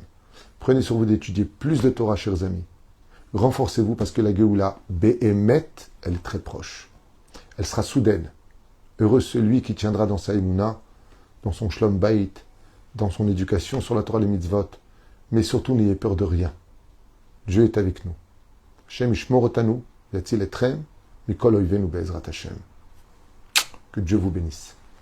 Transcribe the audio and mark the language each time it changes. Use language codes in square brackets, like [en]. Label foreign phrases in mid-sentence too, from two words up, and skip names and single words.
[fr] Prenez sur vous d'étudier plus de Torah, chers amis. Renforcez-vous parce que la Géoula, Be'emet, elle est très proche. Elle sera soudaine. Heureux celui qui tiendra dans sa Emouna, dans son [he] שלום בית, [fr] dans son éducation sur la Torah et les mitzvot. Mais surtout, n'ayez peur de rien. Dieu est avec nous. [he] השם ישמור אותנו יציל אתכם מכל אויבינו בעזרת השם. [fr] Que Dieu vous bénisse.